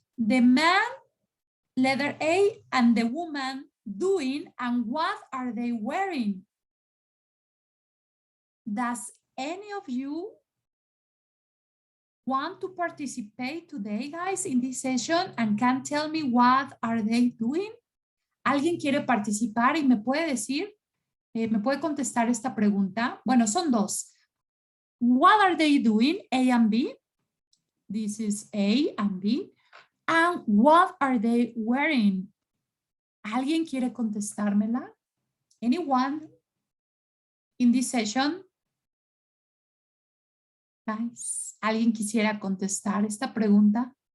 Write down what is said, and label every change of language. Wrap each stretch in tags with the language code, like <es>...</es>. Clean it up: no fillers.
<en>The man, letter A, and the woman doing, and what are they wearing? Does any of you want to participate today, guys, in this session and can tell me what are they doing?</en> <es>¿Alguien quiere participar y me puede decir? ¿Me puede contestar esta pregunta? Bueno, son dos.</es> <en>What are they doing? A and B. This is A and B. And what are they wearing?</en> <es>¿Alguien quiere contestármela?</es> <en>Anyone in this session?</en> <es>Guys, ¿alguien quisiera contestar esta pregunta?</es>